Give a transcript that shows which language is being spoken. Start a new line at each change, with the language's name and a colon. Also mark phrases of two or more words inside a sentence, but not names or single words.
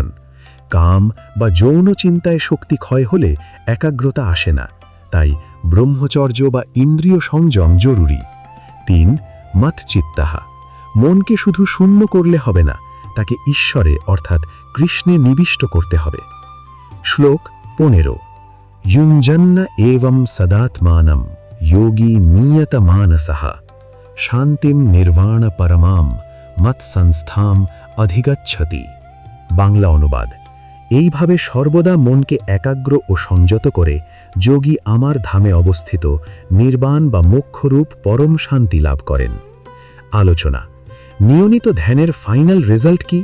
Bangla: কাম বা যৌন চিন্তায় শক্তি ক্ষয় হলে একাগ্রতা আসে না, তাই ব্রহ্মচর্য বা ইন্দ্রিয় সংযম জরুরি। 3. মৎচিত্তঃ, মনকে শুধু শূন্য করলে হবে না, তাকে ঈশ্বরে অর্থাৎ কৃষ্ণে নিবিষ্ট করতে হবে।
Sanskrit: শ্লোক 15। युञ्जन्न एवं सदात्मानं योगी नियतमानसः शान्तिं निर्वाण परमां মৎসংস্থাম অধিগচ্ছতি।
Bangla: বাংলা অনুবাদ। এইভাবে সর্বদা মনকে একাগ্র ও সংযত করে যোগী আমার ধামে অবস্থিত নির্বাণ বা মোক্ষরূপ পরম শান্তি লাভ করেন। আলোচনা। নিয়মিত ধ্যানের
English: final result
Bangla: কি?